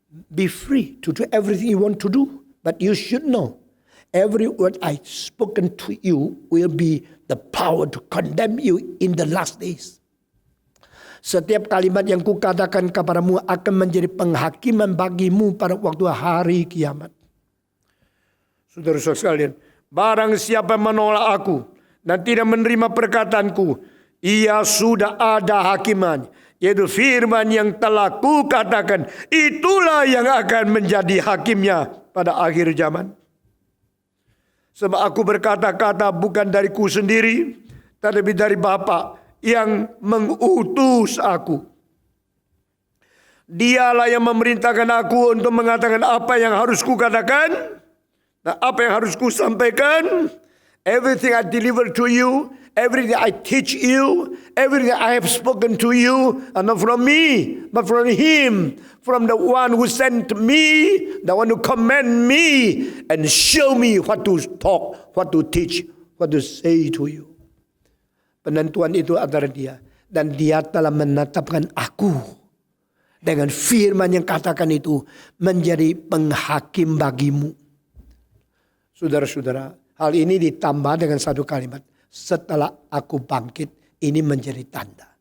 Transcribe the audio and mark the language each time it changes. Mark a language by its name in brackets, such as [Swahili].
[English] Be free to do everything you want to do. But you should know, every word I spoken to you will be the power to condemn you in the last days. [Indonesian] Setiap kalimat yang kukatakan kepadamu akan menjadi penghakiman bagimu pada waktu hari kiamat. Saudara-saudara sekalian, barang siapa menolak aku dan tidak menerima perkataanku, ia sudah ada hakiman, yaitu firman yang telah kukatakan, itulah yang akan menjadi hakimnya pada akhir zaman. Sebab aku berkata-kata bukan dariku sendiri, tetapi dari Bapa yang mengutus aku. Dialah yang memerintahkan aku untuk mengatakan apa yang harus kukatakan dan apa yang harus kusampaikan. [English] Everything I deliver to you, everything I teach you, everything I have spoken to you, are not from me, but from Him, from the one who sent me, the one who command me, and show me what to talk, what to teach, what to say to you. [Indonesian] Penentuan itu adalah Dia, dan Dia telah menetapkan aku dengan firman yang katakan itu menjadi penghakim bagimu. Saudara-saudara, hal ini ditambah dengan satu kalimat. Setelah aku bangkit, ini menjadi tanda.